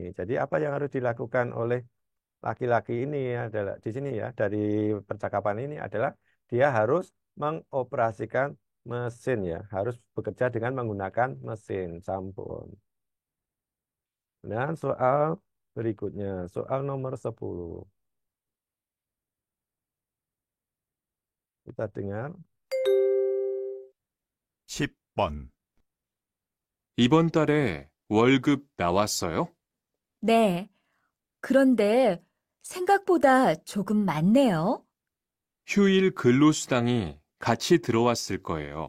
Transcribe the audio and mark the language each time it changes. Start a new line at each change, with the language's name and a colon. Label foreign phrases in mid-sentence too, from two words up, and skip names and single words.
Indonesian: Jadi, apa yang harus dilakukan oleh laki-laki ini adalah di sini ya, dari percakapan ini adalah dia harus mengoperasikan mesin ya, harus bekerja dengan menggunakan mesin sampun. Dan soal berikutnya, soal nomor 10. Kita dengar.
Korean: 10번, 이번 달에 월급 나왔어요? 네. 그런데 생각보다 조금 많네요. 휴일 근로수당이 같이 들어왔을 거예요.